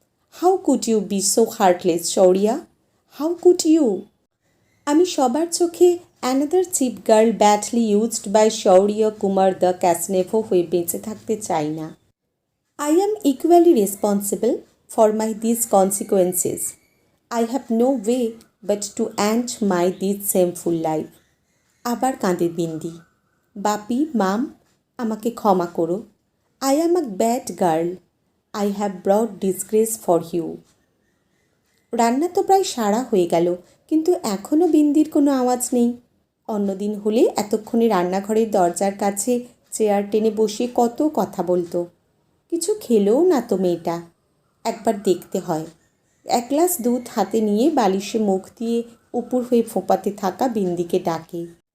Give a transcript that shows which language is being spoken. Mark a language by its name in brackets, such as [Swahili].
[English] How could you be so heartless Shaurya, how could you? [Bangla] আমি সবার চোখে [English] another cheap girl badly used by Shaurya Kumar the casanova [Bangla] হয়ে বেঁচে থাকতে চাই না। [English] I am equally responsible for my this consequences. I have no way but to end my this shameful life. [Bangla] আবার কাঁদে বিন্দি। বাপি, মাম, আমাকে ক্ষমা করো। [English] I am a bad girl. I have brought disgrace for you. [Bangla] রান্না তো প্রায় সারা হয়ে গেল, কিন্তু এখনও বিন্দির কোনো আওয়াজ নেই। অন্যদিন হলে এতক্ষণে রান্নাঘরের দরজার কাছে চেয়ার টেনে বসে কত কথা বলতো। কিছু খেলেও না তো মেয়েটা। একবার দেখতে হয়। এক গ্লাস দুধ হাতে নিয়ে বালিশে মুখ দিয়ে উপর হয়ে ফোঁপাতে থাকা বিন্দিকে ডাকে।